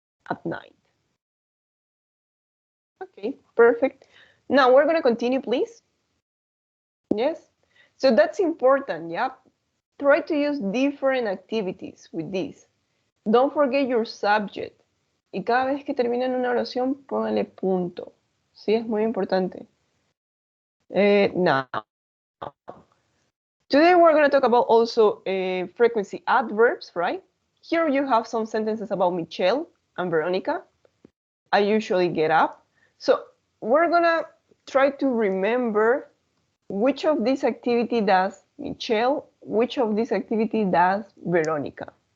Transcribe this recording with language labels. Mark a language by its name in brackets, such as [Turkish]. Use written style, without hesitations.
[English] At night. Okay, perfect. Now we're gonna continue, please. Yes, so that's important, yeah. Try to use different activities with this. Don't forget your subject. [Spanish] Y cada vez que terminen una oración, póngale punto. Sí, es muy importante. [English] Now, today we're going to talk about also frequency adverbs, right? Here you have some sentences about Michelle and Veronica. I usually get up. So we're going to try to remember which of this activity does Michelle, which of this activity does Veronica.